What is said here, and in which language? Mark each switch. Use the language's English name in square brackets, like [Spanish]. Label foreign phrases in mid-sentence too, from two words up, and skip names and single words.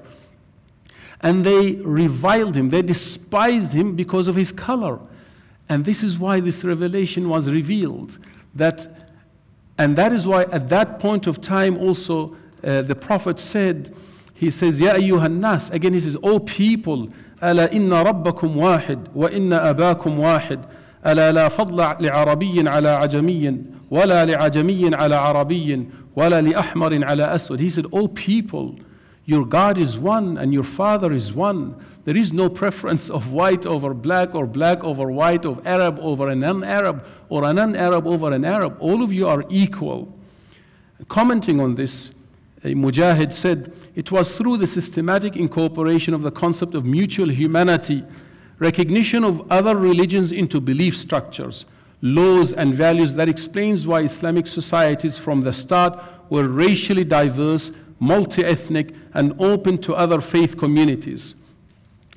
[English] And they reviled him, they despised him because of his color. And this is why this revelation was revealed. And that is why at that point of time also the Prophet said, he says, [Arabic] يا أيها الناس, [English] again he says, O people, [Arabic] ألا إن ربكم واحد وإن أباكم واحد, ألا لا فضل لعربي على أعجمي ولا لأعجمي على عربي ولا لأحمر على أسود. [English] He said, O people, your God is one and your Father is one. There is no preference of white over black or black over white, of Arab over a non-Arab or a non-Arab over an Arab. All of you are equal. Commenting on this, a Mujahid said, it was through the systematic incorporation of the concept of mutual humanity, recognition of other religions into belief structures, laws and values that explains why Islamic societies from the start were racially diverse, multi-ethnic, and open to other faith communities.